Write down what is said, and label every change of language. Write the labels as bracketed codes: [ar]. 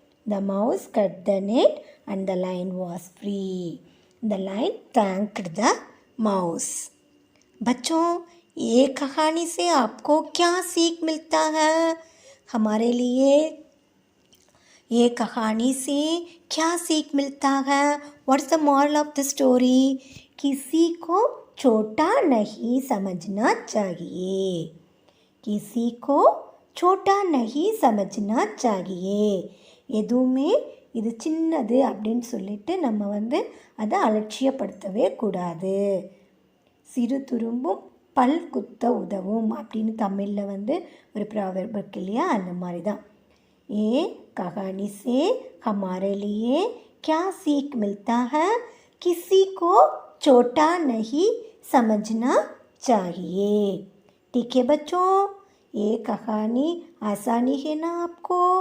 [en] The mouse cut the net and the lion was free. The lion thanked the mouse. [hi] बच्चों, ये कहानी से आपको क्या सीख मिलता है? हमारे लिए ये कहानी से क्या सीख मिलता है? [en] What's the moral of the story? [hi] किसी को छोटा नहीं समझना चाहिए. किसी को छोटा नहीं समझना चाहिए. [ta] எதுவுமே இது சின்னது அப்படின்னு சொல்லிட்டு நம்ம அதை அலட்சியப்படுத்தவே கூடாது. சிறு துரும்பும் பல் குத்த உதவும் அப்படின்னு தமிழில் ஒரு ப்ராவர்ப் இருக்கு இல்லையா, அந்த மாதிரி தான். [hi] ये कहानी से हमारे लिए क्या सीख मिलता है? किसी को छोटा नहीं समझना चाहिए. ठीक है बच्चों, ये कहानी आसानी है ना आपको?